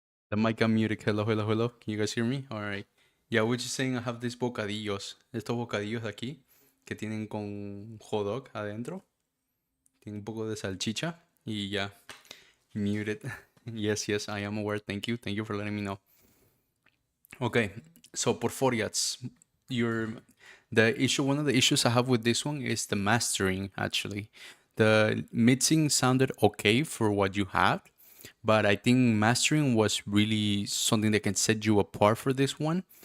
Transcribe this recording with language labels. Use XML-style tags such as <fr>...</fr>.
<en>The mic got muted. Hello, hello, hello. Can you guys hear me? All right. Yeah, we're just saying I have these bocadillos.</en> <es>Estos bocadillos de aquí que tienen con hot dog adentro. Tienen un poco de salchicha. Y ya.</es> <en>Muted. Yes, yes, I am aware. Thank you. Thank you for letting me know. Okay. So, porforiats. One of the issues I have with this one is the mastering, actually. The mixing sounded okay for what you had, but I think mastering was really something that can set you apart for this one.</en>